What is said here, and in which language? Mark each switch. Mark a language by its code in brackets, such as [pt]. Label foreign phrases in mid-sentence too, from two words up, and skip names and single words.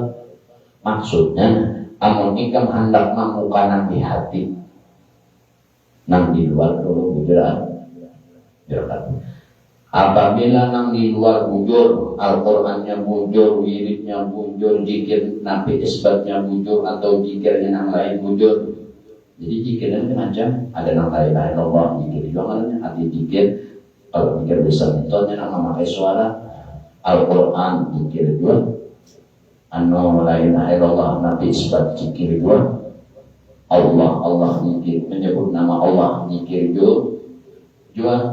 [bjn] Maksudnya amun ikam hendak membuka nang di hati, nang di luar dulu bujuran. Apabila nang di luar bujur, Al-Qur'annya bujur, wiridnya bujur, zikir nabi isbatnya bujur, atau zikirnya nang lain bujur. Jadi zikirnya macam ada nang [ar] la ilaha illallah, [id] zikir juga namanya arti zikir. Kalau zikir bisa metode nang memakai suara, Al-Qur'an zikir juga. Anu [ar] la ilaha illallah [id] nabi isbat zikir juga. Allah zikir, menyebut nama Allah zikir juga.